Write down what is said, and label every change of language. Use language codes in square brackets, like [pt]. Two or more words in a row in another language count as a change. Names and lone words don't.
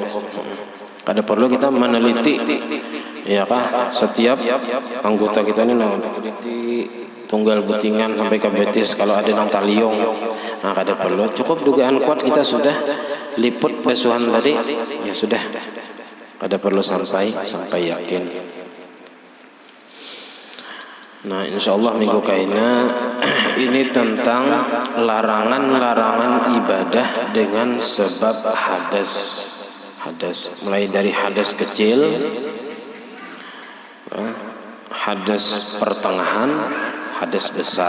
[bjn] Kada perlu kita meneliti, ya kah, setiap anggota kita ini meneliti tunggal butingan sampai ke betis, kalau ada nang taliung. Nah kada perlu, cukup dugaan kuat kita sudah liput basuhan tadi, ya sudah, kada perlu sampai yakin. Nah insyaallah minggu kaina ini tentang larangan ibadah dengan sebab hadas, mulai dari hadas kecil, hadas pertengahan, hadas besar.